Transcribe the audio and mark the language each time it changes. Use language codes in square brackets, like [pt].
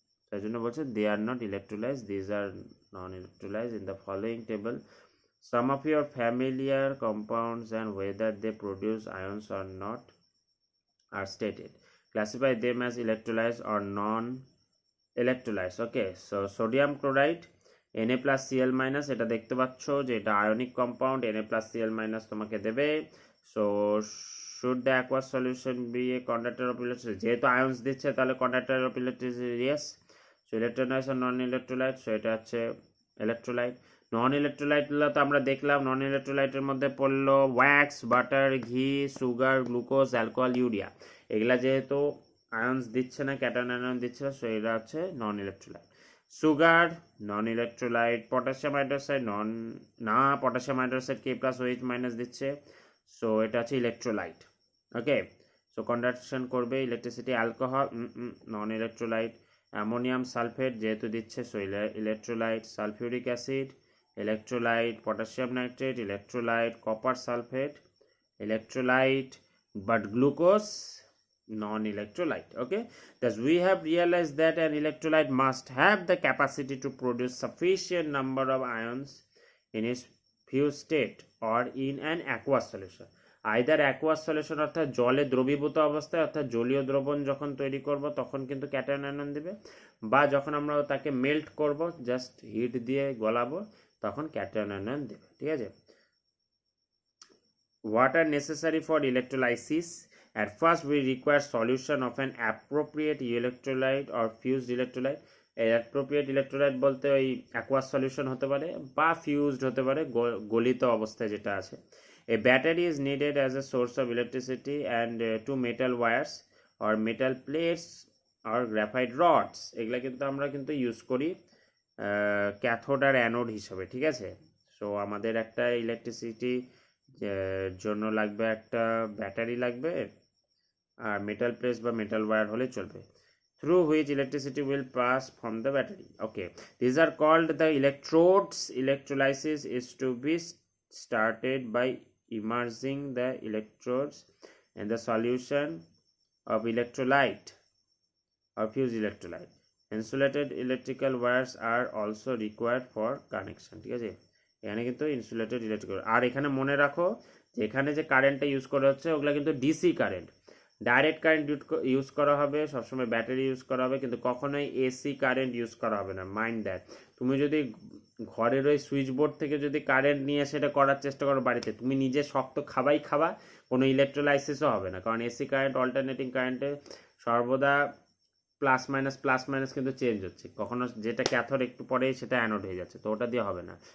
[bn] তাই জন্য বলছে [en] they are not electrolytes, these are non-electrolytes. In the following table, some of your familiar compounds and whether they produce ions or not are stated. Classify them as electrolytes or non-electrolytes. [bn] Okay, so sodium chloride Na+Cl- এটা দেখতে পাচ্ছ যে এটা ionic compound, Na+Cl- তোমাকে দেবে। [en] So should the aqueous solution be a conductor of electricity? [bn] যেহেতু আয়ন্স দিচ্ছে তাহলে [en] conductor of electricity, yes. So electrolytes or non-electrolytes, so এটা হচ্ছে electrolyte. [bn] নন ইলেকট্রোলাইটগুলো তো আমরা দেখলাম, নন ইলেকট্রোলাইটের মধ্যে পড়লো ওয়্যাক্স, বাটার, ঘি, সুগার, গ্লুকোজ, অ্যালকোহল, ইউরিয়া। এগুলা যেহেতু আয়নস দিচ্ছে না, ক্যাটায়ন আয়ন দিচ্ছে না, সো এরা হচ্ছে non electrolyte. Sugar non electrolyte. Potassium hydroxide potassium hydroxide K+OH- দিচ্ছে, সো এটা হচ্ছে ইলেকট্রোলাইট। ওকে, সো কন্ডাকশন করবে electricity. Alcohol non electrolyte. Ammonium sulphate যেহেতু দিচ্ছে, so electrolyte. Sulphuric acid electrolyte. Potassium nitrate electrolyte. Copper sulphate electrolyte, [en] but glucose non-electrolyte. Okay, thus we have realized that an electrolyte must have the capacity to produce sufficient number of ions in its fused state or in an aqueous solution. [bn] Either aqueous solution অর্থাৎ জলে দ্রবীভূত অবস্থায়, অর্থাৎ জলীয় দ্রবণ যখন তৈরি করব তখন কিন্তু ক্যাটায়ন আয়ন দেবে, বা যখন আমরা তাকে মেল্ট করব, জাস্ট হিট দিয়ে গলাবো, তখন ক্যাটায়ন আয়ন দেবে। ঠিক আছে। [en] What are necessary for electrolysis? At first we require solution of an appropriate electrolyte or fused electrolyte. [bn] Appropriate electrolyte বলতে ওই অ্যাকোয়াস সলিউশন হতে পারে বা ফিউজড হতে পারে, গলিত অবস্থায় যেটা আছে। [en] A battery is needed as a source of electricity and two metal wires or metal plates or graphite rods, [bn] এগুলা কিন্তু আমরা কিন্তু ইউজ করি ক্যাথোড আর অ্যানোড হিসাবে। ঠিক আছে। সো আমাদের একটা ইলেকট্রিসিটি জন্য লাগবে একটা ব্যাটারি লাগবে, আর মেটাল প্লেটস বা মেটাল ওয়্যার হলে চলবে, [en] through which electricity will pass from the battery. Okay, these are called the electrodes. Electrolysis is to be started by immersing the electrodes in the solution of electrolyte or fused electrolyte. Insulated electrical wires are also required for connection. [bn] ঠিক আছে, এখানে কিন্তু insulated electrical. আর এখানে মনে রাখো যে এখানে যে কারেন্টটা ইউজ করা হচ্ছে ওগুলো কিন্তু DC current. Direct current use করা হবে, সবসময় ব্যাটারি ইউজ করা হবে, কিন্তু কখনোই এসি কারেন্ট ইউজ করা হবে না। [en] Mind that. [bn] তুমি যদি ঘরের ওই সুইচ বোর্ড থেকে যদি কারেন্ট নিয়ে সেটা করার চেষ্টা করো বাড়িতে, তুমি নিজে শক্ত খাবা, কোনো ইলেকট্রোলাইসিসও হবে না, কারণ এসি কারেন্ট অল্টারনেটিং কারেন্টে সর্বদা প্লাস মাইনাস কিন্তু চেঞ্জ হচ্ছে, কখনো যেটা ক্যাথোড একটু পরেই সেটা অ্যানোড হয়ে যাচ্ছে, তো ওটা দিয়ে হবে না।